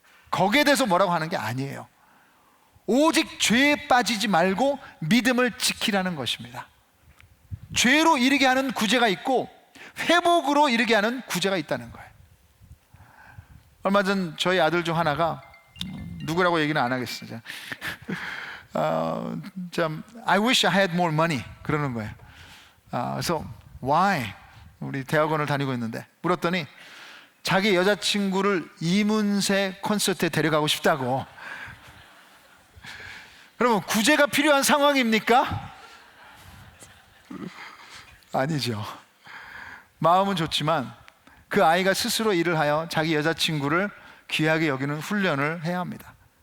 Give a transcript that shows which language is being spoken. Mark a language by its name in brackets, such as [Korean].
[Korean] 거기에 대해서 뭐라고 하는 게 아니에요. 오직 죄에 빠지지 말고 믿음을 지키라는 것입니다. 죄로 이르게 하는 구제가 있고 회복으로 이르게 하는 구제가 있다는 거예요. 얼마 전 저희 아들 중 하나가, 누구라고 얘기는 안 하겠어요. [English] I wish I had more money [Korean] 그러는 거예요. 그래서 [English] why? [Korean] 우리 대학원을 다니고 있는데 물었더니 자기 여자친구를 이문세 콘서트에 데려가고 싶다고. 그러면 구제가 필요한 상황입니까? 아니죠. 마음은 좋지만 그 아이가 스스로 일을 하여 자기 여자친구를 귀하게 여기는 훈련을 해야 합니다.